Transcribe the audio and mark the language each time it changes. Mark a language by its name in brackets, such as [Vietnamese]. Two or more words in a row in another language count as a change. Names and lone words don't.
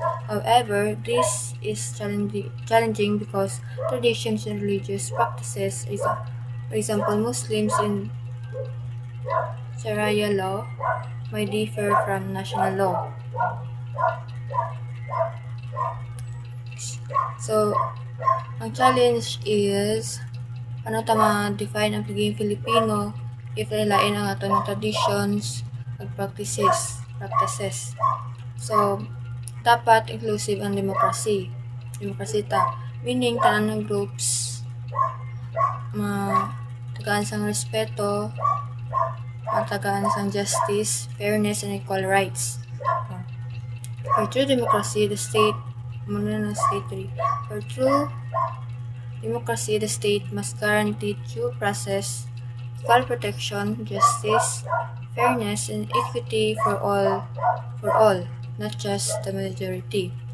[English] However, this is challenging because traditions and religious practices, for example, Muslims in Sharia law, might differ from national law. So, [Cebuano] ang challenge is ano ta ma-define ang pagiging Filipino if lain ang ato ng traditions ug practices. So, dapat inclusive ang demokrasy. [Hiligaynon] Demokrasy ta, meaning tanan ng groups tagaan sang respeto, tagaan sang [English] justice, fairness, and equal rights. For true democracy, the state must guarantee due process, equal protection, justice, fairness, and equity for all, not just the majority.